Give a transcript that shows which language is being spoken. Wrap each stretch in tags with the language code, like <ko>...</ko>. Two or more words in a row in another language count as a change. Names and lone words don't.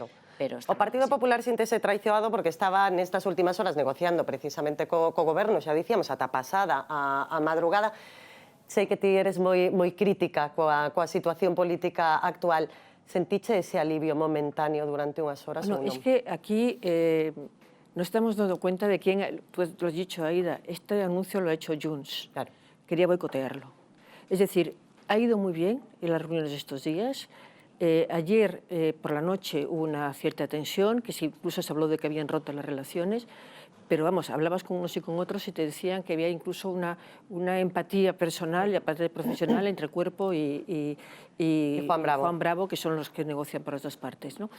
<gl>O Partido Popular síntese traicionado porque estaba nestas últimas horas negociando precisamente co goberno, xa dicíamos, ata pasada a madrugada. Sei que ti eres moi crítica coa situación política actual. Sentiche ese alivio momentáneo durante unhas horas ou non?</gl> <es>Es que aquí nos estamos dando cuenta de quién, tú lo has dicho, Aida, este anuncio lo ha hecho Junts. Claro. Quería boicotearlo. Es decir, ha ido muy bien en las reuniones de estos días. Ayer por la noche hubo una cierta tensión, que incluso se habló de que habían roto las relaciones, pero vamos, hablabas con unos y con otros y te decían que había incluso una empatía personal y aparte profesional entre Cuerpo y Juan Bravo, que son los que negocian por las dos partes, ¿no?</es>